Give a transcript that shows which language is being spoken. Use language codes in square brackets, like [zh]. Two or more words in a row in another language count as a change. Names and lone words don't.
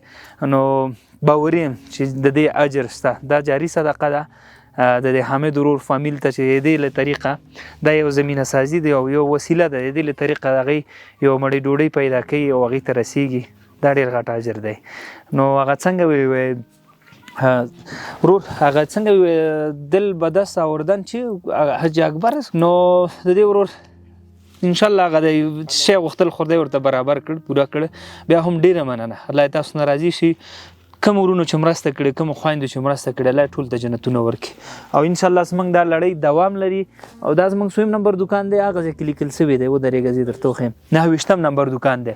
[ps] نو باوري یم چې د دې اجر شته، دا جاري صدقه ده د دې حامد ورور فامیل ته چې دې له طریقه دا یو زمینه سازي دی او یو وسیله ده، دې له طریقه د هغې یو مړۍ ډوډۍ پیدا کوي او هغې ته رسیږي، دا ډېر غټ اجر دی. نو هغه څنګه ورور هغه څنګه [fa] دل بدست آوردن [ps] چې حج اکبر، نو د دې ورور [ar] انشاءالله [ps] هغه د شی غوښتل خو دی ورته برابر کړ، پوره کړ. بیا هم ډېره مننه، الله تاسو نه راضي شي. کوم ورونو چې مرسته کړې، کوم خویندو چې مرسته کړې، الله ټول ته جنتونه ورکړي. او [ar] انشاءالله [ps] زموږ دا لړۍ دوام لري او دا زموږ 100 نمبر دکان دی، هغه ځای کې لیکل شوی دی، ودرېږه زه درته وښیم 29 نمبر دکان دی.